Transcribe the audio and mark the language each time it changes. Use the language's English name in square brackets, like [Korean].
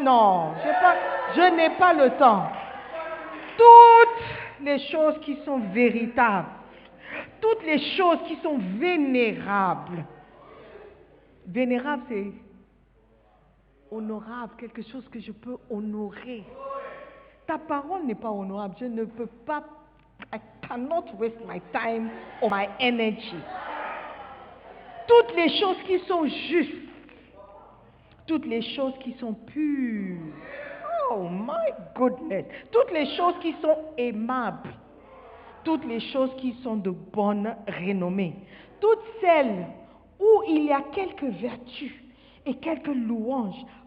[French] Non, je n'ai pas le temps. Toutes les choses qui sont véritables, toutes les choses qui sont vénérables. Vénérable, c'est honorable, quelque chose que je peux honorer. Ta parole n'est pas honorable. Je ne peux pas. [English] I cannot waste my time or my energy. [French] Toutes les choses qui sont justes, toutes les choses qui sont pures. [English] Oh my goodness. [French] Toutes les choses qui sont aimables. Toutes les choses qui sont de bonne renommée. Toutes celles où il y a quelques vertus et quelques louanges.